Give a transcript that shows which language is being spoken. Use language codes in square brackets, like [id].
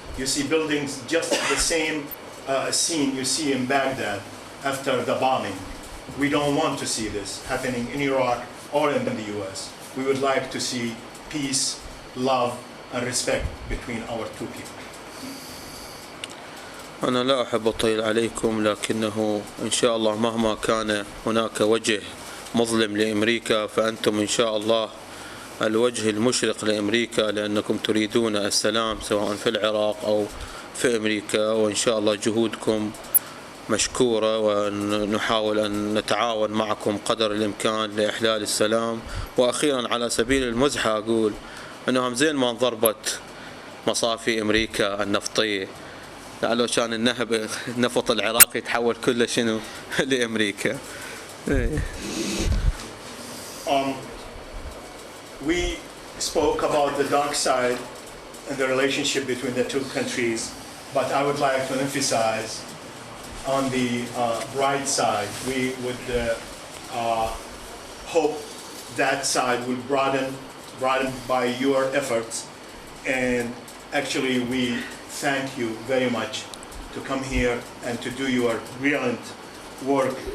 [en] You see buildings just the same scene you see in Baghdad after the bombing. We don't want to see this happening in Iraq or in the US. We would like to see peace, love, and respect between our two people. [ar] أنا لا أحب أطيل عليكم، لكنه إن شاء الله مهما كان هناك وجه مظلم لأمريكا فأنتم إن شاء الله الوجه المشرق لأمريكا، لأنكم تريدون السلام سواء في العراق أو في أمريكا، وإن شاء الله جهودكم مشكورة، ونحاول أن نتعاون معكم قدر الإمكان لإحلال السلام. وأخيرا على سبيل المزحة أقول أنهم زين ما انضربت مصافي أمريكا النفطية، لعله كان النفط العراقي يتحول كله شنو لأمريكا. [en] We spoke about the dark side and the relationship between the two countries, but I would like to emphasize on the bright side. We would hope that side will broaden by your efforts, and actually we thank you very much to come here and to do your brilliant work.